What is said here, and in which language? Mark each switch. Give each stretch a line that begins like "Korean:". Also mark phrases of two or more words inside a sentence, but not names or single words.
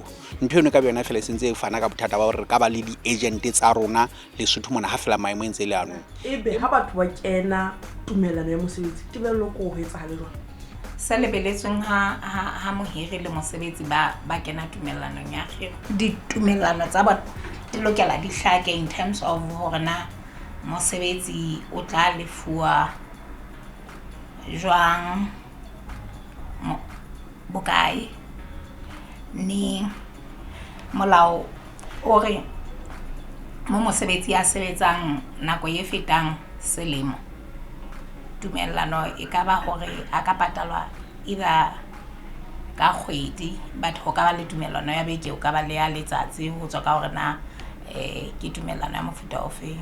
Southern Sotho: Ntho eno ka yona fela sentse e fana ka bothata ba hore ka ba le di-agent tsa rona Lesotho mona ha fela maemo ntse le ano. Ebe ha batho ba kena tumellano ya mosebetsi tebello ko ho etsahale jwang? Se lebeletsweng ha mohiri le mosebetsi ba kena tumellanong ya kgiro, ditumellano tsa bona di lokela di hlake
English: in terms of
Southern Sotho: hore na mosebetsi o tla lefuwa jwang, bokae, ni molao o re mo mosebetsi ya sebetsang nako e fetang selemo, tumellano e ka ba hore a ka patalwa either ka kgwedi, but ho ka ba le tumellano ya beke, o ka ba le ya letsatsi, ho tswa ka hore na ke tumellano ya mofuta ofeng.